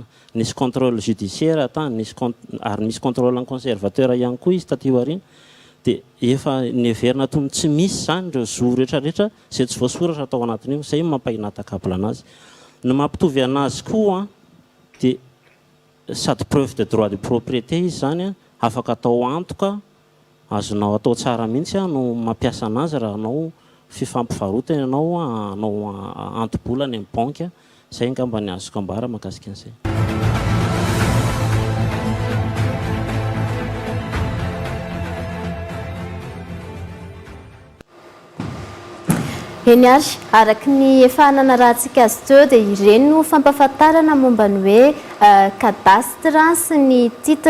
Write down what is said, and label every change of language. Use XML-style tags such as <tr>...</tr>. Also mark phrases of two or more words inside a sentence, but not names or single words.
<mg>nisy contrôle judiciaire tany ary misy contrôle conservateur ihany koa izy taty aoriana dia efa neverina tony tsy misy zany ireo zo rehetrarehetra zay tsy voasoratra atao anatin'io zay mampainatakabla anazy no mampitovy anazy koa dia sady</mg> <fr>preuve de droit de propriété</fr> <mg>izy zany afaka atao antoka azonao atao tsara mihitsy no mampiasa anazy raha anao fifampivarotana anao antobolany amin'ny banque zay ngamba ny azoko ambara mahakasika an'izay. Eny ary araky ny efa nanarahantsika azy teo dia ireny no fampafantarana momba ny hoe cadastre sy ny titre.</mg>